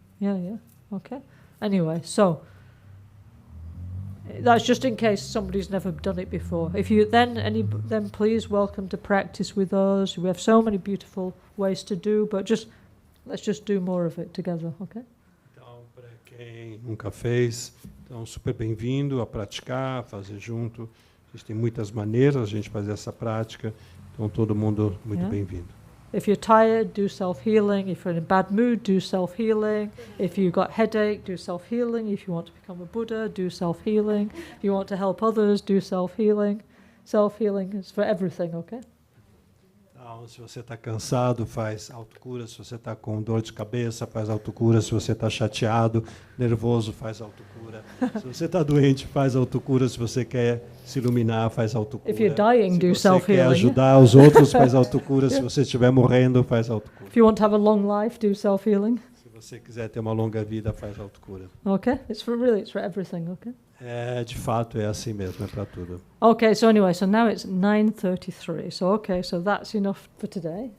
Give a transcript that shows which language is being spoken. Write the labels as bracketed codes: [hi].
[en] Yeah, okay. Anyway, so that's just in case somebody's never done it before. If you then please welcome to practice with us. We have so many beautiful ways to do, but let's just do more of it together, okay? [pt] Então, para quem nunca fez, então super bem-vindo a praticar, a fazer junto. Existem muitas maneiras a gente fazer essa prática, então todo mundo muito bem-vindo. [en] If you're tired, do self-healing. If you're in a bad mood, do self-healing. If you've got headache, do self-healing. If you want to become a Buddha, do self-healing. If you want to help others, do self-healing. Self-healing is for everything, okay? [pt] Então, se você está cansado, faz autocura. Se você está com dor de cabeça, faz autocura. Se você está chateado, nervoso, faz autocura. Se você está doente, faz autocura. Se você quer se iluminar, faz autocura. [en] If you're dying, do [pt] se você quer [en] self-healing. [pt] ajudar os outros, faz autocura. Se você estiver morrendo, faz autocura. [en] If you want to have a long life, do self-healing. [pt] Se você quiser ter uma longa vida, faz autocura. [en] Okay? It's for everything, okay? [pt] De fato, é assim mesmo, é para tudo. [en] Okay, so anyway, so now it's 9:33. So okay, so that's enough for today.